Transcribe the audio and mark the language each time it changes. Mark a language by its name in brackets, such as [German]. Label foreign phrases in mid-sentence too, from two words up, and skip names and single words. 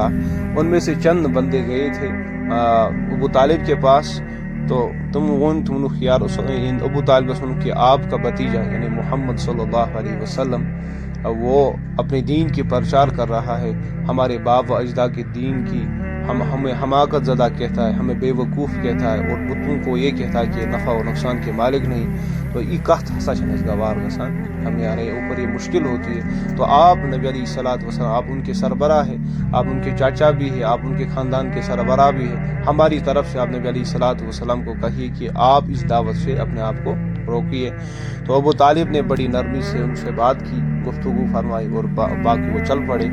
[Urdu] ان میں سے چند بندے گئے تھے ابو طالب کے پاس، تو تم خیال ابو طالب کہ آپ کا بھتیجا یعنی محمد [Arabic] صلی اللہ علیہ وسلم [Urdu] وہ اپنے دین کی پرچار کر رہا ہے، ہمارے باپ و اجداد کے دین کی ہمیں حماقت زدہ کہتا ہے، ہمیں بے وقوف کہتا ہے، اور بتوں کو یہ کہتا ہے کہ نفع و نقصان کے مالک نہیں، تو یہ کہت ہسا چھنس گوار گسان ہمیں آ رہے اوپر یہ مشکل ہوتی ہے۔ تو آپ نبی [Arabic] علیہ الصلوۃ والسلام، [Urdu] آپ ان کے سربراہ ہیں، آپ ان کے چاچا بھی ہیں، آپ ان کے خاندان کے سربراہ بھی ہیں، ہماری طرف سے آپ نبی [Arabic] علیہ الصلوۃ والسلام [Urdu] کو کہیے کہ آپ اس دعوت سے اپنے آپ کو روکیے۔ تو ابو طالب نے بڑی نرمی سے ان سے بات کی، گفتگو فرمائی، اور باقی وہ چل پڑے۔